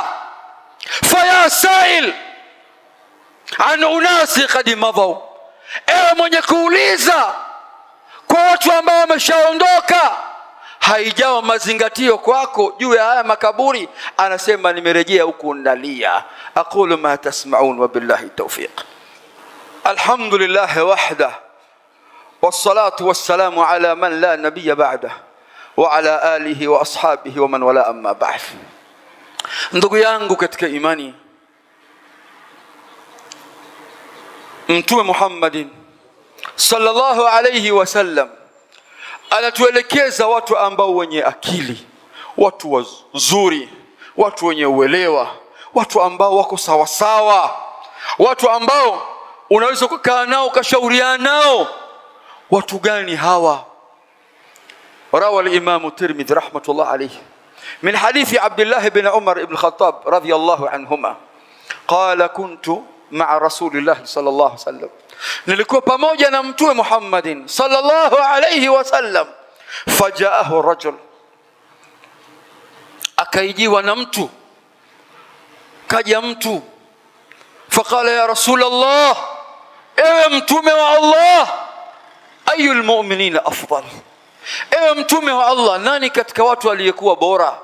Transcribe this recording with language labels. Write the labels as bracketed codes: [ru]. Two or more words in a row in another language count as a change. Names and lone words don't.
[ar] فيا سائل عن أناس قد مضوا, [sw] ewe mwenye kuuliza kwa watu ambao wameshaondoka, haijawa mazingatio kwako juu ya haya makaburi? Anasema nimerejea huku ndalia. [ar] أقول ما تسمعون وبالله توفيق. الحمد لله وحده والصلاة والسلام على من لا نبي بعد وعلى آله وأصحابه ومن والى، أما بعد. [sw] Ndugu yangu katika imani, Mtume Muhammadin [ar] صلى الله عليه وسلم [sw] anatuelekeza watu ambao wenye akili, watu wazuri, watu wenye uelewa, watu ambao wako sawa sawa, watu ambao unaweza kukaa nao ukashauriana nao. Watu gani hawa? [ar] روى الإمام الترمذي رحمة الله عليه من حديث عبد الله بن عمر بن الخطاب رضي الله عنهما قال كنت مع رسول الله صلى الله عليه وسلم, [sw] nilikuwa pamoja na Mtume Muhammadin [ar] صلى الله عليه وسلم. فجاءه رجل, [sw] akaijiwa na mtu, kaja mtu. [ar] فقال يا رسول الله, [sw] ewe Mtume wa Allah, [ar] أي المؤمنين أفضل, [sw] ewe Mtume wa Allah, nani katika watu aliyekuwa bora?